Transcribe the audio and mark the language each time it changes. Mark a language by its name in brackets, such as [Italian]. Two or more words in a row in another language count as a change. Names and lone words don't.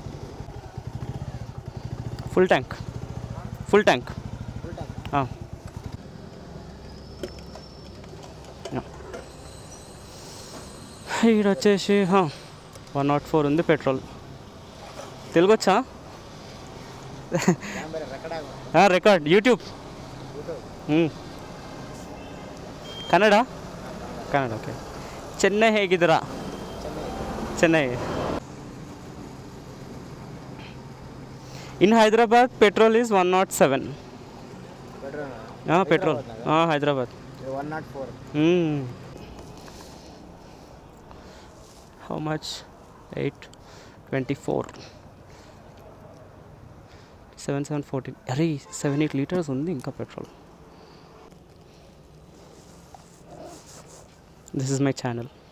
[Telugu] ఫుల్ ట్యాంక్. ఇక్కడ వచ్చేసి 104 ఉంది పెట్రోల్. తెలుగు వచ్చా? [Kannada] ರೆಕಾರ್ಡ್ ಯೂಟ್ಯೂಬ್ ಕನ್ನಡ ಕನ್ನಡ ಓಕೆ. ಚೆನ್ನೈ ಹೇಗಿದ್ದೀರಾ? ಚೆನ್ನೈ. [English] In Hyderabad petrol is 107. [Kannada] ಹಾಂ ಪೆಟ್ರೋಲ್, ಹಾಂ ಹೈದರಾಬಾದ್ 104. [English] How much? 824 7714. [Telugu] అరే 7-8 లీటర్స్ ఉంది ఇంకా పెట్రోల్. [English] This is my channel.